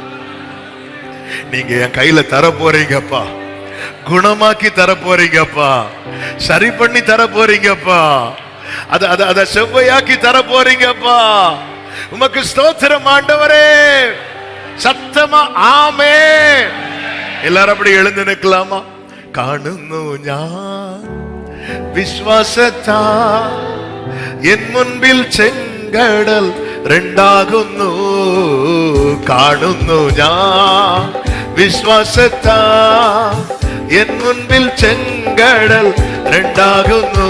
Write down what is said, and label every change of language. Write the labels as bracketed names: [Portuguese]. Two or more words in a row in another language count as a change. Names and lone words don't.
[Tamil] நீங்க என் கையில தர போறீங்கப்பா, குணமாக்கி தர போறீங்கப்பா, சரி பண்ணி தர போறீங்கப்பா, அத செவ்வையாக்கி தர போறீங்கப்பா. உமக்கு ஸ்தோத்திரம் ஆண்டவரே. சத்தமா ஆமென். எல்லாரும் அப்படி எழுந்து நிற்கலாமா? [Malayalam] കാണുന്നു ഞാൻ വിശ്വാസത്താ എൻ മുൻപിൽ ചെങ്കടൽ രണ്ടാകുന്നു. കാണുന്നു ഞാൻ വിശ്വാസത്താ എൻ മുൻപിൽ ചെങ്കടൽ രണ്ടാകുന്നു.